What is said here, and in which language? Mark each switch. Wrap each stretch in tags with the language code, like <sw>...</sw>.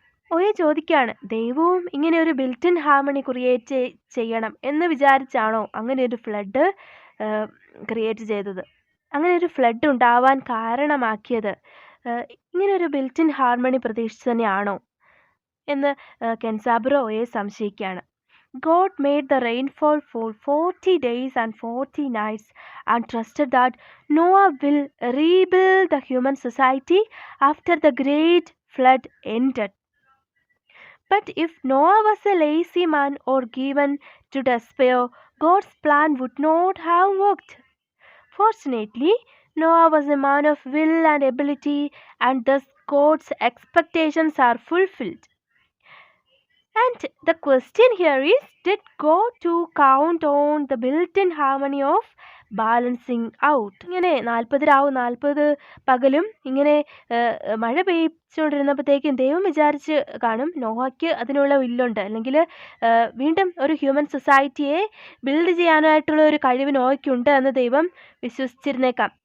<ml>ഒയെ ചോദിക്കുകയാണ്, ദൈവവും ഇങ്ങനെ ഒരു ബിൽറ്റിൻ ഹാർമണി ക്രിയേറ്റ് ചെയ്യണം എന്ന് വിചാരിച്ചാണോ അങ്ങനെ ഒരു ഫ്ലഡ് ക്രിയേറ്റ് ചെയ്തത്? അങ്ങനെ ഒരു ഫ്ലഡ് ഉണ്ടാവാൻ കാരണമാക്കിയത് ഇങ്ങനെ ഒരു ബിൽറ്റിൻ ഹാർമണി പ്രതീക്ഷിച്ച് തന്നെയാണോ എന്ന് കെൻസാബുറോ ഒയെ സംശയിക്കുകയാണ്.</ml> <en>God made the rainfall for 40 days and 40 nights and trusted that Noah will rebuild the human society after the great flood ended. But if Noah was a lazy man or given to despair, God's plan would not have worked. Fortunately, Noah was a man of will and ability, and thus God's expectations are fulfilled. And the question here is, did God to count on the built-in harmony of balancing out?</en> <ml>ഇങ്ങനെ 40 രാവും 40 പകലും ഇങ്ങനെ മഴ പെയ്ച്ചുകൊണ്ടിരുന്നപ്പോഴത്തേക്കും ദൈവം വിചാരിച്ച് കാണും നോഹയ്ക്ക് അതിനുള്ള വില്ലുണ്ട്, അല്ലെങ്കിൽ വീണ്ടും ഒരു ഹ്യൂമൻ സൊസൈറ്റിയെ ബിൽഡ് ചെയ്യാനായിട്ടുള്ള ഒരു കഴിവ് നോഹയ്ക്കുണ്ട് എന്ന് ദൈവം വിശ്വസിച്ചിരുന്നേക്കാം.</ml>